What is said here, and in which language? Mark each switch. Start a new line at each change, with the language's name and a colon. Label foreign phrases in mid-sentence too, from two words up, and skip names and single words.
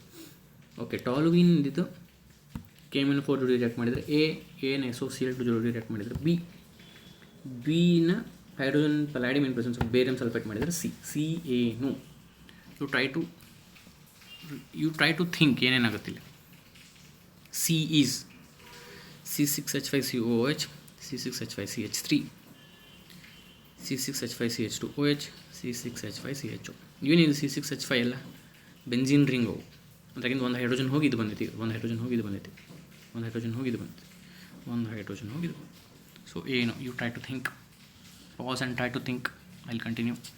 English: okay, toluene ಇದು KMnO4 ಜೋಡಿ ರಿಯಾಕ್ಟ್ ಮಾಡಿದರೆ ಎನ SOCl2 ಜೋಡಿ ರಿಯಾಕ್ಟ್ ಮಾಡಿದರೆ ಬಿನ hydrogen palladium in presence of barium sulphate ಮಾಡಿದರೆ ಸಿ ಏನು. you try to think ಏನೇನಾಗುತ್ತಿಲ್ಲ. C is C6H5COOH, C6H5CH3, C6H5CH2OH, C6H5CHO.
Kannada: ಏನಿದು C6H5 ಎಲ್ಲ
English: benzene ring
Kannada: ಅವು. ಅದ್ರಾಗಿಂದ ಒಂದು ಹೈಡ್ರೋಜನ್ ಹೋಗಿ ಇದು ಬಂದೈತಿ, ಒಂದು ಹೈಡ್ರೋಜನ್ ಹೋಗಿ ಇದು.
English: ಸೊ ಏನು, you try to think, pause and try to think. I will continue.